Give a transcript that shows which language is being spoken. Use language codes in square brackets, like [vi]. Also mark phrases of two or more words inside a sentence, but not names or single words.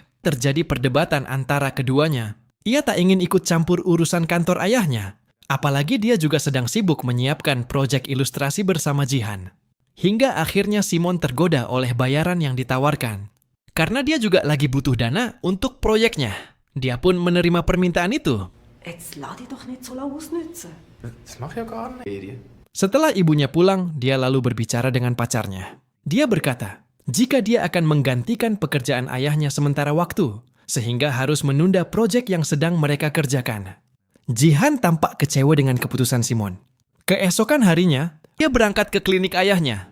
[id] Terjadi perdebatan antara keduanya. Ia tak ingin ikut campur urusan kantor ayahnya. Apalagi dia juga sedang sibuk menyiapkan proyek ilustrasi bersama Jihan. Hingga akhirnya Simon tergoda oleh bayaran yang ditawarkan. Karena dia juga lagi butuh dana untuk proyeknya. Dia pun menerima permintaan itu. [de] Jetzt lass dich doch nicht so lange ausnützen. Das mache ich ja gar nicht. Ferien. [id] Setelah ibunya pulang, dia lalu berbicara dengan pacarnya. Dia berkata, jika dia akan menggantikan pekerjaan ayahnya sementara waktu, sehingga harus menunda proyek yang sedang mereka kerjakan. Jihan tampak kecewa dengan keputusan Simon. Keesokan harinya, dia berangkat ke klinik ayahnya.